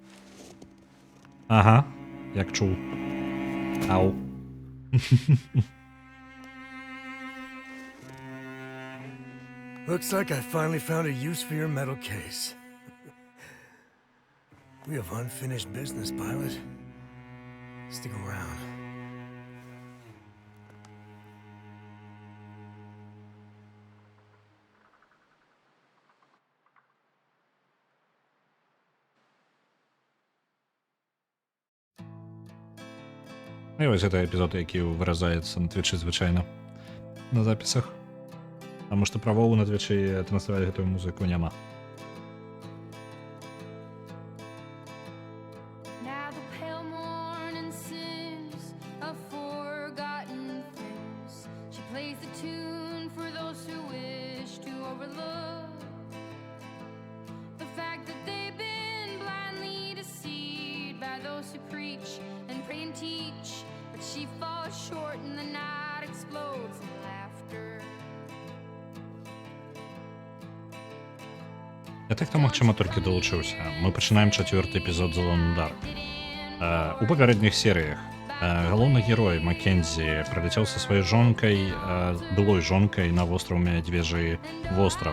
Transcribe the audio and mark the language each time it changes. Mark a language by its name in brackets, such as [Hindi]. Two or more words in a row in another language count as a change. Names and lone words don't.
[Ukrainian] Ага, як чув. Ау. [English] Looks like I finally found a use for your metal case. We have unfinished business, pilot. Stick around. [Belarusian] І ось гэта эпізод, які выразаецца на твічы звычайна. На запісах. Таму што правоў на твічы трансляваць гэтую музыку няма. [English] Now the pale morning sings of forgotten things. She plays the tune for those who wish to overlook the fact that they've been blindly deceived by those who preach and pray and teach. But she falls short and the night explodes in laughter. [Belarusian] Я так там, магчыма, толькі далучыўся. Мы пачынаем 4-й эпізод The Lone Dark. У папярэдніх серыях галоўны герой Маккензі прыляцеў са сваёй жонкай, былой жонкай на востраў Мядзвежы востраў.